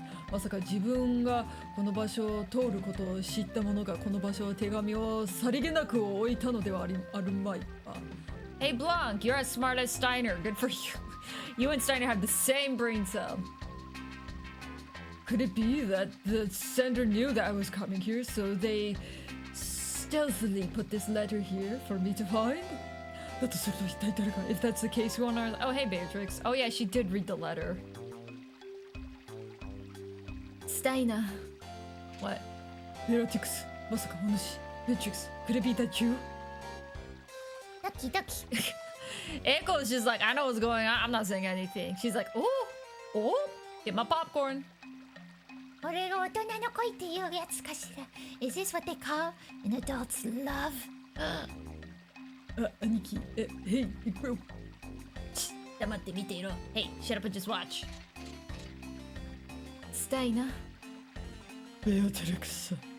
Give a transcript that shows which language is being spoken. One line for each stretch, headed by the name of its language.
Japanese: まさか自分がこの場所を通ることを知った者がこの場所を手紙をさりげなく置いたのではあるまいか。
English: Hey Blanc, you're as smart as Steiner. Good for you. You and Steiner have the same brain cell. Could it be that the sender knew that I was coming here, so they stealthily put this letter here for me to find? If that's the case, who on earth? Oh, hey, Beatrix. Oh, yeah, she did read the letter. Steiner. What? Beatrix. Beatrix, could it be that you? Ducky, ducky. Eiko's just like, I know what's going on. I'm not saying anything. She's like, oh, get my popcorn.
Japanese: 俺が大人の恋っていうやつかしら。
English: Is this what they call an adult's love?
Japanese: あ、兄貴、へい、行くよ。黙って見ていろ。
English: Hey, shut up and just watch.
Japanese: したいな。ベアトリックス。